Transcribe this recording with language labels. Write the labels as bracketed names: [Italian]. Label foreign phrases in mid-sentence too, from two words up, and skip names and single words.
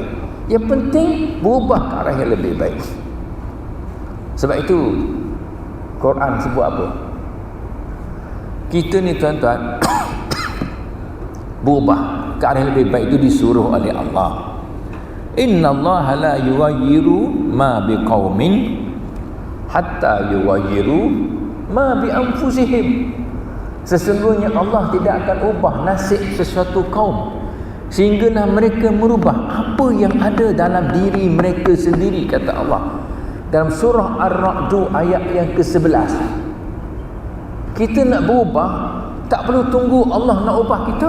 [Malay] Yang penting berubah ke arah yang lebih baik. Sebab itu Quran sebut apa? Kita ni, tuan-tuan, berubah ke arah yang lebih baik itu disuruh oleh Allah. [Arabic] إن الله لا يغير ما بقوم حتى يغيروا ما بأنفسهم. [Malay] Sesungguhnya Allah tidak akan ubah nasib sesuatu kaum sehinggalah mereka merubah apa yang ada dalam diri mereka sendiri, kata Allah dalam surah Ar-Ra'd ayat yang ke-11. Kita nak berubah, tak perlu tunggu Allah nak ubah kita.